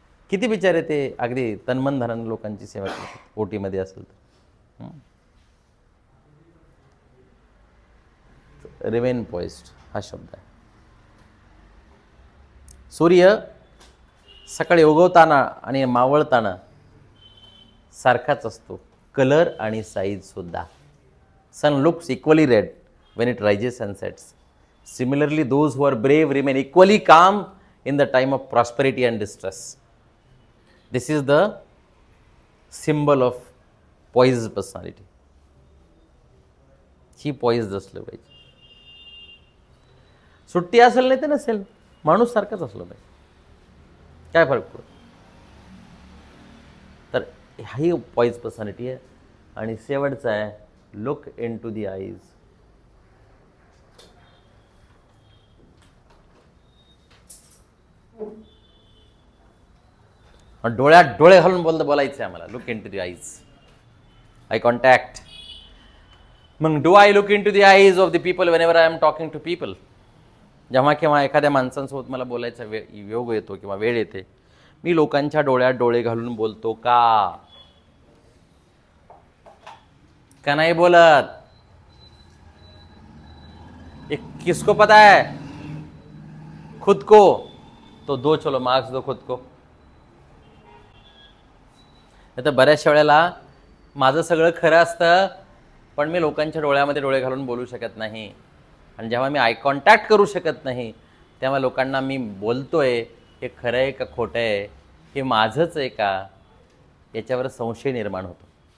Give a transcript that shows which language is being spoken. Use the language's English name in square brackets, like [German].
[Marathi] किती बिचारे ते अगदी तन्मन धनानं लोकांची सेवा करतात ओटीमध्ये असेल तर. रिमेन पॉइज्ड हा शब्द आहे. सूर्य सकाळी उगवताना आणि मावळताना सारखाच असतो, कलर आणि साईज सुद्धा. [English] Sun looks equally red when it rises and sets. Similarly, those who are brave remain equally calm in the time of prosperity and distress. This is the symbol of poised personality. [Marathi] He poised असलं पाहिजे. सुट्टी असेल नाही तर नसेल, माणूस सारखाच असलं पाहिजे, काय फरक पडतो. तर ही पॉइज पर्सनॅलिटी आहे. आणि शेवटचा आहे [English] Look into the eyes. [Marathi] डोळ्यात डोळे घालून बोलायचं आहे आम्हाला, [English] Look into the eyes, eye contact. मग do I look into the eyes of the people whenever I am talking to people. [Marathi] जेव्हा केव्हा एखाद्या माणसांसोबत मला बोलायचा योग येतो किंवा वेळ येते, मी लोकांच्या डोळ्यात डोळे घालून बोलतो का नाही बोलत? [Hindi] एक किसको पता है, खुद को तो दो, चलो मार्क्स दो खुद को. [Marathi] तर बऱ्याचशा वेळेला माझं सगळं खरं असतं, पण मी लोकांच्या डोळ्यामध्ये डोळे घालून बोलू शकत नाही. आणि जेव्हा मी आय कॉन्टॅक्ट करू शकत नाही तेव्हा लोकांना मी बोलतोय हे खरं आहे का खोटं आहे, हे माझंच आहे का, याच्यावर संशय निर्माण होतो.